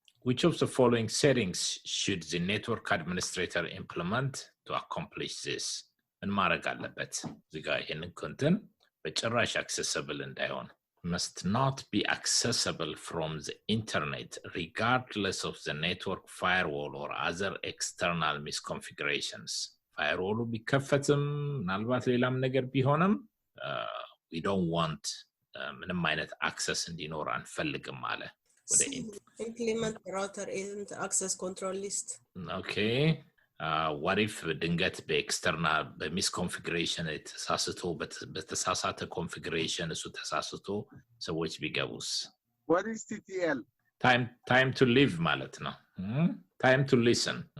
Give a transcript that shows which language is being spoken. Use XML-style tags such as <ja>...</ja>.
<en>which of the following settings should the network administrator implement to accomplish this</en> <am>ምን ማድረግ አለበት እዚህ ጋር ይሄንን ኮንተንት በጭራሽ accessible እንዳይሆን</am> <en>must not be accessible from the internet regardless of the network firewall or other external misconfigurations</en> <am>firewall ቢከፈትም ምናልባት ሌላም ነገር ቢሆንም</am> <en>we don't want</en> <am>ምንም አይነት access እንዲኖር አንፈልግም አለ ወደ</am> <en>implement the router isn't access control list</en> <am>okay what if ድንገት በኤክስተርናል በሚስኮንፊግሬሽን በተሳሳተ ኮንፊግሬሽን እሱ ተሳስቶ ሰዎች ቢገቡስ</am> <en>what is TTL time to live</en> <am>ማለት ነው</am> <en>time to listen</en>